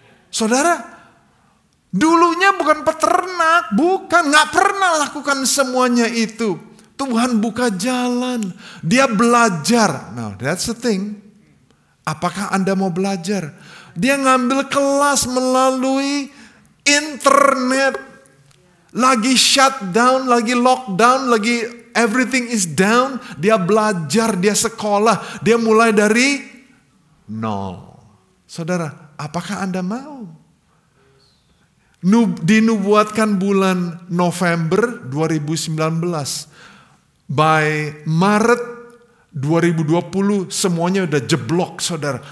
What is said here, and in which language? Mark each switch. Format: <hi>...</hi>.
<id>Saudara, dulunya bukan peternak, nggak pernah lakukan semuanya itu. Tuhan buka jalan, dia belajar.</id> <en>Now that's the thing.</en> <id>Apakah Anda mau belajar? Dia ngambil kelas melalui internet. Lagi shutdown, lagi lockdown, lagi</id> <en>everything is down.</en> <id>Dia belajar, dia sekolah, dia mulai dari nol. Saudara, apakah Anda mau? Dinubuatkan bulan November 2019. By Maret 2020 semuanya udah jeblok, saudara.</id>